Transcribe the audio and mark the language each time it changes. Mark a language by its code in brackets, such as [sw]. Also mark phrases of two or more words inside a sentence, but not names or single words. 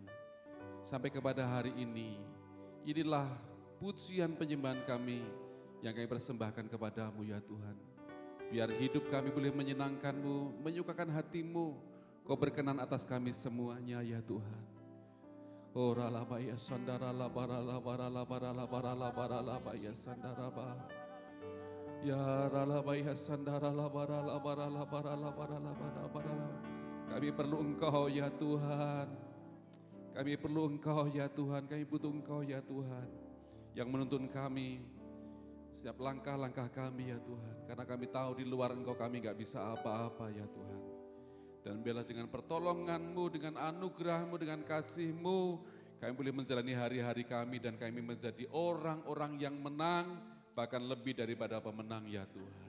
[id] Sampai kepada hari ini, inilah pujian penyembahan kami yang kami persembahkan kepadamu ya Tuhan. Biar hidup kami boleh menyenangkan-Mu, menyukakan hati-Mu, Kau berkenan atas kami semuanya ya Tuhan. Ora la baya sandara la bara la bara la bara la bara la bara la baya sandara ba. Ya la baya sandara la bara la bara la bara la bara la bara bara. Kami perlu Engkau ya Tuhan. Kami perlu Engkau ya Tuhan. Kami butuh Engkau ya Tuhan. Yang menuntun kami setiap langkah-langkah kami ya Tuhan. Karena kami tahu di luar Engkau kami gak bisa apa-apa ya Tuhan. Dan biarlah dengan pertolongan-Mu, dengan anugerah-Mu, dengan kasih-Mu, kami boleh menjalani hari-hari kami dan kami menjadi orang-orang yang menang, bahkan lebih daripada pemenang ya Tuhan.